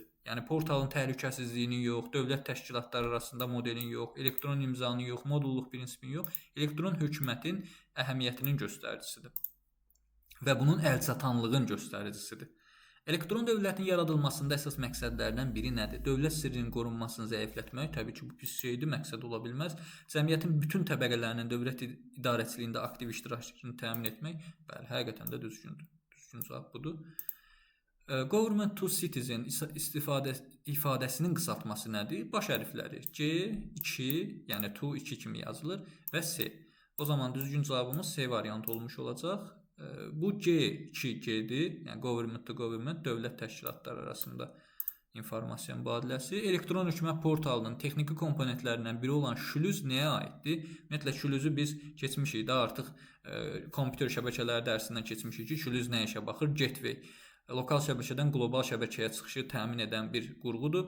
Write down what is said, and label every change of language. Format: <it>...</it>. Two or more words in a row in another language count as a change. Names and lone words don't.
<az>Yəni portalın təhlükəsizliyinin yox, dövlət təşkilatları arasında modelin yox, elektron imzanın yox, modulluq prinsipinin yox, elektron hökumətin əhəmiyyətinin göstəricisidir və bunun əlçatanlığın göstəricisidir. Elektron dövlətin yaradılmasında əsas məqsədlərdən biri nədir? Dövlət sirrinin qorunmasını zəiflətmək, təbii ki, bu pis şeydir, məqsəd ola bilməz. Cəmiyyətin bütün təbəqələrinin dövlət idarəçiliyində aktiv iştirakını təmin etmək, bəli, həqiqətən də düzgündür. Düzgün cavab budur.</az> <en>Government to citizen</en> <az>ifadəsinin qısaltması nədir? Baş hərfləri C, 2, yəni to 2 kimi yazılır və C. O zaman düzgün cavabımız C variantı olmuş olacaq. Bu G2G-dir. Yəni</az> <en>government to government,</en> <az>dövlət təşkilatları arasında informasiya mübadiləsi. Elektron hökumət portalının texniki komponentlərindən biri olan şülüz nəyə aiddir? Ümumiyyətlə şülüzü biz keçmişik də artıq kompüter şəbəkələri dərsindən keçmişik ki, şülüz nə işə baxır? Gateway. Lokal şəbəkədən qlobal şəbəkəyə çıxışı təmin edən bir qurğudur.</az>